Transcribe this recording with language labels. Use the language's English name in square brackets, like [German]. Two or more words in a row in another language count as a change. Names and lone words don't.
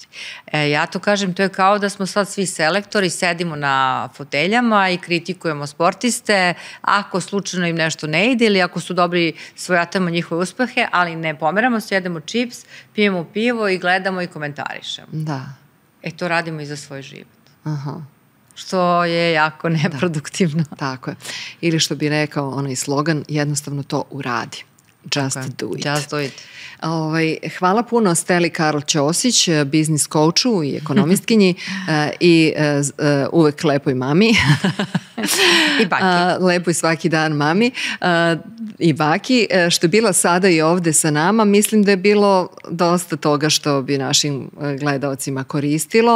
[Serbian] Ja to kažem, to je kao da smo sad svi selektori, sedimo na foteljama i kritikujemo sportiste, ako slučajno im nešto ne ide ili ako su dobri, svojatamo njihove uspehe, ali ne pomeramo se, jedemo čips, pijemo pivo i gledamo i komentarišemo. Da. To radimo i za svoj život. Što je jako neproduktivno. Tako je. Ili što bi rekao onaj slogan, jednostavno to uradi. [English] Just do it. Just do it. [Serbian] Hvala puno Steli Karl Ćosić, biznis coachu i ekonomistkinji i uvek lepoj mami. I baki. Lepo i svaki dan mami i baki. Što je bila sada i ovde sa nama, mislim da je bilo dosta toga što bi našim gledaocima koristilo.